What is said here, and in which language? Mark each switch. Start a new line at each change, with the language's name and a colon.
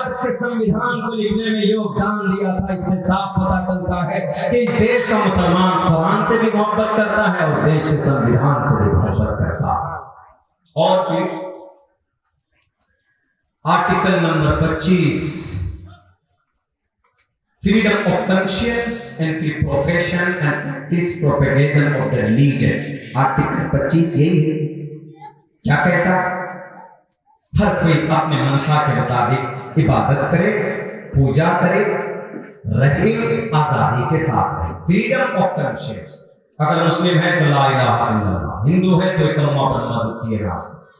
Hindi: संविधान को लिखने में योगदान दिया था। इससे साफ पता चलता है कि इस देश का मुसलमान कुरान से भी मोहब्बत करता है और देश के संविधान से भी मोहब्बत करता है। और फिर article number
English: 25, freedom of conscience and free profession and peace propagation of the religion।
Hindi: Article 25 यही है। क्या कहता? हर कोई अपने मनसा के मुताबिक इबादत करे, पूजा करे, रहे आजादी के साथ।
English: Freedom of conscience.
Hindi: अगर मुस्लिम है तो
Arabic: ला इलाहा इल्लल्लाह,
Hindi: हिंदू है तो कलमा पढ़ना दुखी है रास्ता।